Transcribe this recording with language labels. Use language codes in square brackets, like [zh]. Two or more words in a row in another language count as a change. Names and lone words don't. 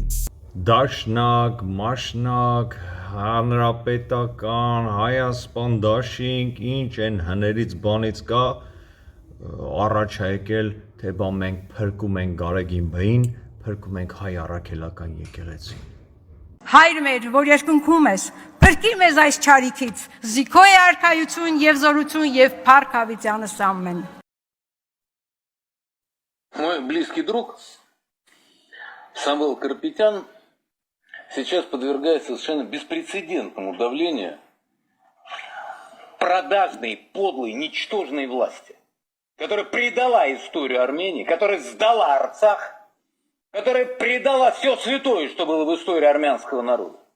[hy] Դաշնակ, մաշնակ, հանրապետական, հայասպան դաշինք, ինչ են հներից բանից կա, առաջ է եկել, թե բա մենք փրկում ենք Գարեգին բեին, փրկում ենք հայ առաքելական եկեղեցին։ Հայր մեր, որ երկնքում ես, փրկիր մեզ այս չարիքից, զիքո է արքայություն եւ զորություն եւ փառք հավիտյանս ամեն։ [ru] Мой близкий друг Самвел Карапетян сейчас подвергается совершенно беспрецедентному давлению продажной, подлой, ничтожной власти, которая предала историю Армении, которая сдала Арцах, которая предала все святое, что было в истории армянского народа.